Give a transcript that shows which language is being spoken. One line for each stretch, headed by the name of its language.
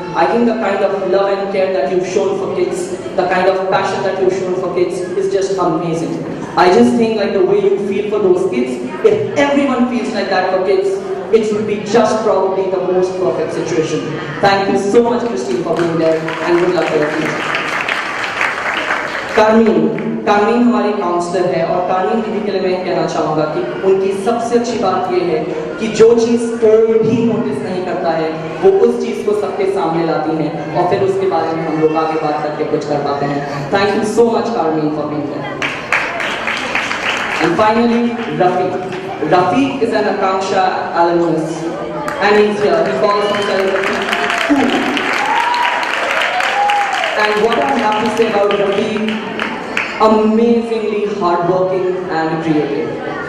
English: I think the kind of love and care that you've shown for kids, the kind of passion that you've shown for kids is just amazing. I just think like the way you feel for those kids, if everyone feels like that for kids, it would be just probably the most perfect situation. Thank you so much, Christine, for being there, and good luck for your future.
Hindi: Carmine हमारी counsellor है, और कारमीन दीदी के लिए मैं कहना चाहूँगा कि उनकी सबसे अच्छी बात ये है कि जो चीज़ कोई भी नोटिस नहीं करता है, वो उस चीज़ को सबके सामने लाती हैं, और फिर उसके बारे में हम लोग आगे बात करके कुछ कर पाते हैं.
English: Thank you so much, Carmen, for being there. And finally, Rafi. Rafi is an Akanksha alumnus, and he's here. He calls himself Rafi. And what I have to say about Rafi, amazingly hardworking and creative.